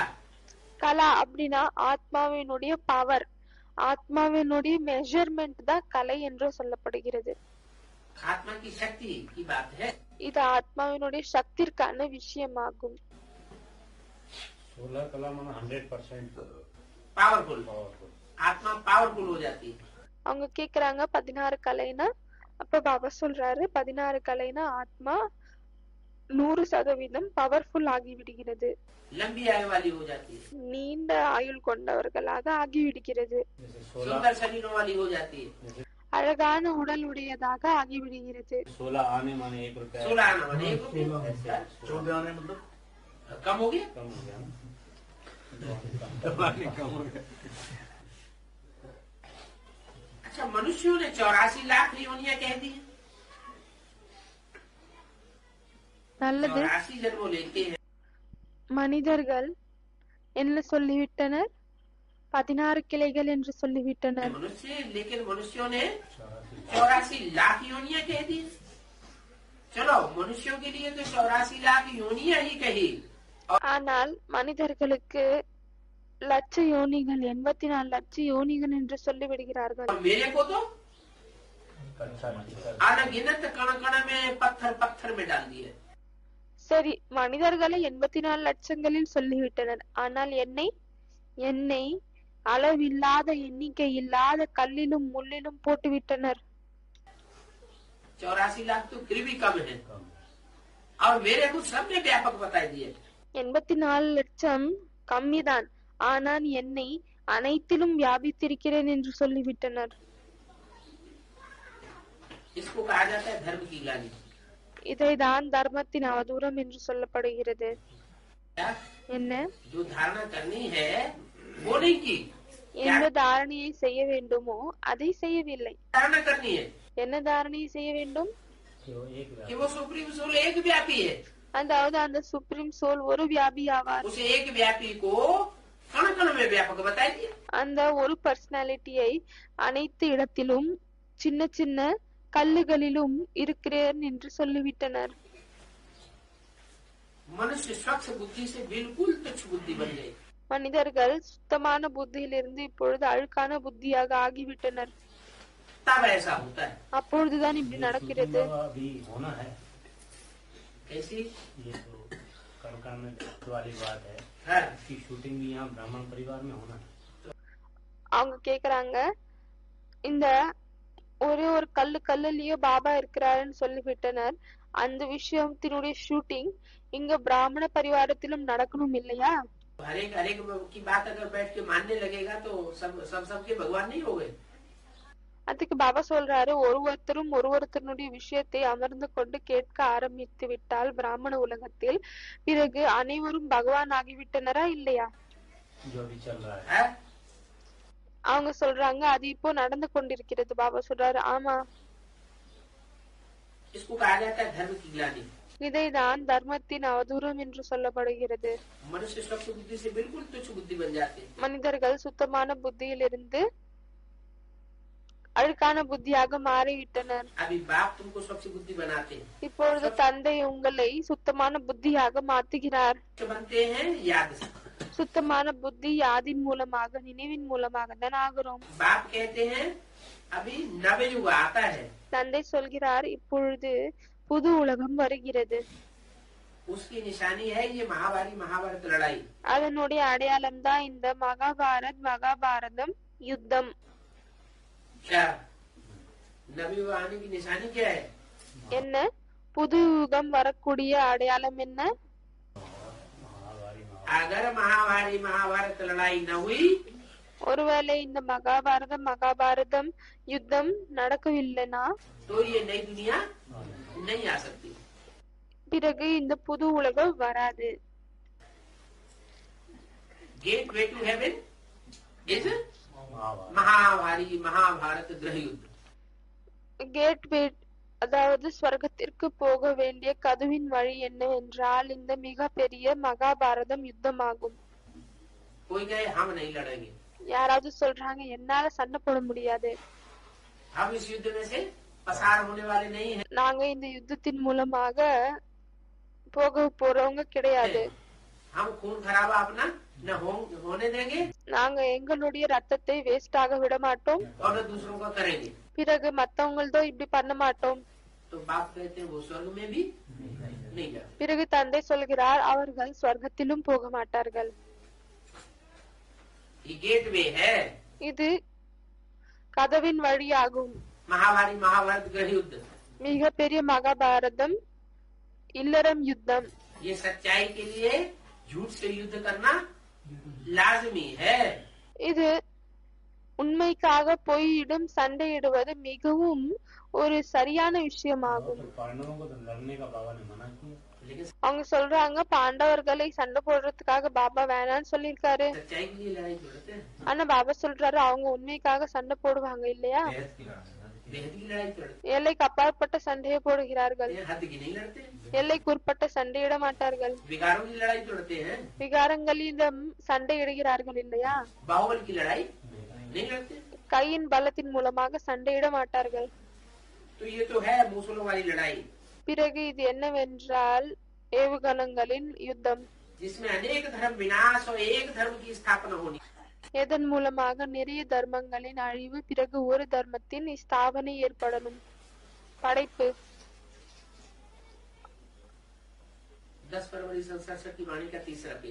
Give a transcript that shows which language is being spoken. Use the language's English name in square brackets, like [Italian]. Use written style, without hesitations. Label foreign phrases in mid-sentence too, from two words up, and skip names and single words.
[Tamil] கலா அப்படின்னா ஆத்மாவினுடைய பவர், ஆத்மாவினுடைய மெஷர்மெண்ட் தான் கலை என்று சொல்லப்படுகிறது. [Hindi] आत्मा की शक्ति की बात है। [Tamil] இது ஆத்மாவினுடைய சக்திற்கான விஷயமாகும். [Hindi] 16 कला माना 100% पावरफुल, आत्मा पावरफुल हो जाती है। [Tamil] அவங்க கேக்குறாங்க 16 கலைனா, அப்ப பாபா சொல்றாரு 16 கலைனா ஆத்மா 100% பவர்ஃபுல் ஆகிவிடுகிறது, [Hindi] लंबी आयु वाली हो जाती है, [Tamil] நீண்ட ஆயுள் கொண்டவர்களாக ஆகிவிடுகிறது, [Hindi] सुंदर शरीरों वाली हो जाती है, [Tamil] அழகான उड़ल உடையதாக ஆகிவிடுகிறது. [Hindi] 16 आने माने 1 रुपया, 16 आना माने 1 रुपया, 14 आने मतलब कम हो गया। कम हो गया ना। कम हो गया। अच्छा, मनुष्यों ने 84 लाख योनियां कह दी। [Tamil] நல்லது, [Hindi] 84 जन्मों लेते हैं। [Tamil] மனிதர்கள் என்ன சொல்லிவிட்டனர்? 16 கிளைகள் என்று சொல்லிவிட்டனர். [Hindi] मनुष्य, लेकिन मनुष्यों ने 84 लाख योनियां कह दी। चलो, मनुष्यों के लिए तो 84 लाख योनियां ही कही। [Tamil] ஆனால் மனிதர்களுக்கு லட்ச யோனிகள், 84 லட்ச யோனிகள் என்று சொல்லிவிடுகிறார்கள். [Hindi] और मेरे को तो अनगिनत कण कण में पत्थर पत्थर में डाल दिए। [Tamil] சரி, மனிதர்களை 84 லட்சங்களில் சொல்லிவிட்டனர். ஆனால் என்னை அளவில்லாத எண்ணிக்கை இல்லாத கல்லிலும் முள்ளிலும் போட்டுவிட்டனர். [Hindi] 84 लाख तो फिर भी कम है, और मेरे को सबने व्यापक बता दिए। [Tamil] 84 லட்சம் கம்மிதான், ஆனால் என்னை அனைத்திலும் வியாபித்திருக்கிறேன் என்று சொல்லிவிட்டனர். [Hindi] इसको कहा जाता है धर्म की ग्लानि। [Tamil] இதைதான் தர்மத்தின் அவதூறம் என்று சொல்லப்படுகிறது. [Hindi] क्या? [Tamil] என்ன? [Hindi] जो धारणा करनी है वो नहीं की। [Tamil] எந்த தாரணையை செய்ய வேண்டுமோ அதை செய்யவில்லை. [Hindi] धारणा करनी है [Tamil] என்ன தாரணையை செய்ய வேண்டும்? [Hindi] कि वो सुप्रीम सोल एक व्यापी है। [Tamil] அதாவது அந்த [English] supreme soul [Tamil] ஒரு வியாபி ஆவார். [Hindi] उस एक व्यापी को कण कण में व्यापक बताई दिया। [Tamil] அந்த ஒரு பர்சனாலிட்டியை அனைத்து இடத்திலும் சின்ன சின்ன கல்லுகளிலும் இருக்கிறேன் என்று சொல்லிவிட்டனர். [Hindi] मनुष्य स्वच्छ बुद्धि से बिल्कुल तुच्छ बुद्धि बन गई। [Tamil] மனிதர்கள் சுத்தமான புத்தியிலிருந்து இப்பொழுது அழுக்கான புத்தியாக ஆகிவிட்டனர். [Hindi] तब ऐसा होता है। [Tamil] அப்பொழுதுதான் இப்படி நடக்கிறது. [Hindi] अभी होना है कैसी? ये तो कणका में वाली बात है। है इसकी शूटिंग भी यहाँ ब्राह्मण परिवार में होना है। [Tamil] அவங்க கேக்குறாங்க, இந்த ஒரே ஒரு கல்லுலயே பாபா இருக்கிறாருன்னு சொல்லிவிட்டனர். அந்த விஷயத்தினுடைய ஷூட்டிங் இங்க பிராமண பரிவாரத்திலும் நடக்கணும் இல்லையா? [Hindi] हर एक की बात अगर बैठ के मानने लगेगा तो सबके भगवान नहीं हो गए। [Tamil] அதுக்கு பாபா சொல்றாரு, ஒருவருத்தருடைய விஷயத்தை அமர்ந்து கொண்டு கேட்க ஆரம்பித்து விட்டால் பிராமண உலகத்தில் பிறகு அனைவரும் பகவான் ஆகிவிட்டனரா இல்லையா? [Hindi] जो भी चल रहा है [Tamil] அவங்க சொல்றாங்க அது இப்போ நடந்து கொண்டிருக்கிறது. பாபா சொல்றாரு ஆமா, [Hindi] इसको कहा जाता है धर्म की ग्लानि। [Tamil] இதைதான் தர்மத்தின் அவதூறம் என்று சொல்லப்படுகிறது. [Hindi] मनुष्य स्वच्छ बुद्धि से बिल्कुल तुच्छ बुद्धि बन जाते हैं। [Tamil] மனிதர்கள் சுத்தமான புத்தியிலிருந்து அழுக்கான புத்தியாக மாறிவிட்டனர். [Hindi] अभी बाप तुमको स्वच्छ बुद्धि बनाते हैं। [Tamil] இப்பொழுது தந்தை உங்களை சுத்தமான புத்தியாக மாத்துகிறார். [Hindi] बनते हैं याद से। [Tamil] சுத்தமான புத்தி யாதின் மூலமாக, நினைவின் மூலமாக தான் ஆகிறோம். [Hindi] बाप कहते हैं अभी नव युग आता है। [Tamil] தந்தை சொல்கிறார் இப்பொழுது புது உலகம் வருகிறது. [Hindi] उसकी निशानी है ये महाभारत लड़ाई। [Tamil] அதனுடைய அடையாளம் தான் இந்த மகாபாரதம் யுத்தம். [Hindi] क्या नव युग आने की निशानी क्या है? [Tamil] என்ன புது யுகம் வரக்கூடிய அடையாளம் என்ன? [Hindi] अगर महाभारत लड़ाई न हुई, [Tamil] ஒருவேளை இந்த மகாபாரதம் யுத்தம் நடக்கவில்லைனா [Hindi] तो ये नई दुनिया नहीं आ सकती। [Tamil] பிறகு இந்த புது உலகம் வராது. [English] gate way to heaven is [Hindi] महाभारत गृह युद्ध। [Tamil] கேட்வே அதாவது ஸ்வர்க்கத்திற்கு போக வேண்டிய கதவின் வழி என்னவென்றால் இந்த மிக பெரிய மகாபாரதம் யுத்தமாகும். [Hindi] कोई गए हम नहीं लड़ेंगे, [Tamil] யாராவது சொல்றாங்க என்னால சண்டை போட முடியாது, [Hindi] हम इस युद्ध में से पसार होने वाले नहीं हैं। [Tamil] நாங்க இந்த யுத்தத்தின் மூலமாக போக போறவங்க கிடையாது, [Hindi] हम खून खराबा अपना न होने देंगे [Tamil] நாங்க எங்களுடைய ரத்தத்தை வேஸ்ட் ஆக விட மாட்டோம், [Hindi] और न दूसरों का करेंगे। [Tamil] பிறகு மத்தவங்களதோ இப்படி பண்ண மாட்டோம். [Hindi] तो बाप कहते हैं वो स्वर्ग में भी नहीं जाते। [Tamil] பிறகு தந்தை சொல்கிறார் அவர்கள் ஸ்வர்க்கத்திலும் போக மாட்டார்கள். [Hindi] ये गेट वे है, [Tamil] இது கதவின் வழியாகும். [Hindi] महाभारत गृह युद्ध, [Tamil] மிக பெரிய மகாபாரதம் இல்லறம் யுத்தம். [Hindi] ये सच्चाई के लिए झूठ से युद्ध करना लाजमी है। [Tamil] இது உண்மைக்காக பொய்யிடும் சண்டையிடுவது மிகவும் ஒரு சரியான விஷயமாகும். [Hindi] पांडवों को तो लड़ने का बाबा ने मना किया, लेकिन [Tamil] அவங்க சொல்றாங்க பாண்டவர்களை சண்டை போடுறதுக்காக பாபா வேணான்னு சொல்லிருக்காரு. [Hindi] सच्चाई के लिए लड़ाई लड़ते हैं, [Tamil] ஆனா பாபா சொல்றாரு அவங்க உண்மைக்காக சண்டை போடுவாங்க இல்லையா, [Hindi] बेहद की लड़ाई लड़ते [Tamil] எல்லைக்கு அப்பாற்பட்ட சண்டையை போடுகிறார்கள், [Hindi] हैं, हद की नहीं लड़ते। [Tamil] எல்லைக்கு உட்பட்ட சண்டையிட மாட்டார்கள், [Hindi] विकारों की लड़ाई लड़ते हैं, [Tamil] விகாரங்களிடம் சண்டையிடுகிறார்கள் இல்லையா, [Hindi] बाहुबल की लड़ाई नहीं लड़ते। [Tamil] கையின் பலத்தின் மூலமாக சண்டையிட மாட்டார்கள். [Hindi] तो ये तो है मूसलों वाली लड़ाई, [Tamil] பிறகு இது என்னவென்றால் ஏவுகணங்களின் யுத்தம், [Hindi] जिसमें अनेक धर्म विनाश और एक धर्म की स्थापना होनी। [Tamil] எதன் மூலமாக நிறைய தர்மங்களின் அழிவு, பிறகு ஒரு தர்மத்தின் ஸ்தாபனை ஏற்படணும். படைப்பு [Hindi] 10 फरवरी 1967 की वाणी का 3रा पेज।